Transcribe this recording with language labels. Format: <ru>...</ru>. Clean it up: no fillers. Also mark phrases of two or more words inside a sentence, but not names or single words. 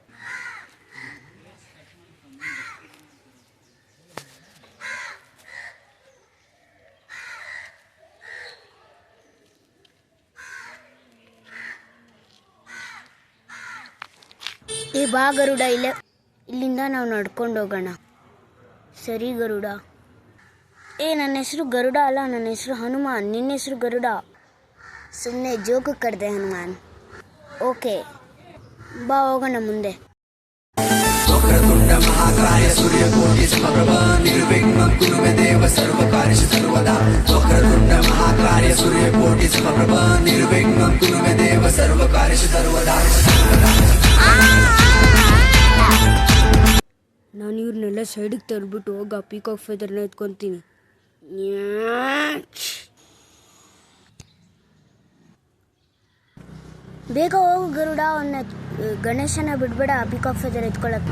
<kn>ಬಾ ಗರುಡ, ಇಲ್ಲಿಂದ ನಾವು ನಡ್ಕೊಂಡು ಹೋಗೋಣ. ಸರಿ ಗರುಡ. ನನ್ನ ಹೆಸರು ಗರುಡ ಅಲ್ಲ, ನನ್ನ ಹೆಸರು ಹನುಮಾನ್. ನಿನ್ನ ಹೆಸರು ಗರುಡ. ಸುಮ್ಮನೆ ಜೋಕು ಕಡ್ದೆ ಹನುಮಾನ್. ಓಕೆ, ಬಾ ಹೋಗೋಣ ಮುಂದೆ.</kn> <sa>ಮಹಾಕಾಯ ಸೂರ್ಯಕೋಟಿ ಸಮಪ್ರಭ ನಿರ್ವಿಘ್ನಂ ಕುರು ಮೇ ದೇವ ಸರ್ವಕಾರ್ಯೇಷು ಸರ್ವದಾ. ವಕ್ರತುಂಡ ಮಹಾಕಾಯ ಸೂರ್ಯಕೋಟಿ ಸಮಪ್ರಭ ನಿರ್ವಿಘ್ನಂ ಕುರು ಮೇ ದೇವ ಸರ್ವಕಾರ್ಯೇಷು ಸರ್ವದಾ.</sa> <kn>ನಾನು ಇವ್ರನ್ನೆಲ್ಲ ಸೈಡಿಗೆ ತರ್ಬಿಟ್ಟು ಹೋಗ</kn> <en>peacock feather</en> <kn>ಎತ್ಕೊತೀನಿ. ಬೇಗ ಹೋಗು ಗರುಡ, ಅವನ್ನ ಗಣೇಶನ ಬಿಡ್ಬೇಡ</kn> <en>peacock feather</en> <kn>ಎತ್ಕೊಳ್ಳೋಕೆ.</kn>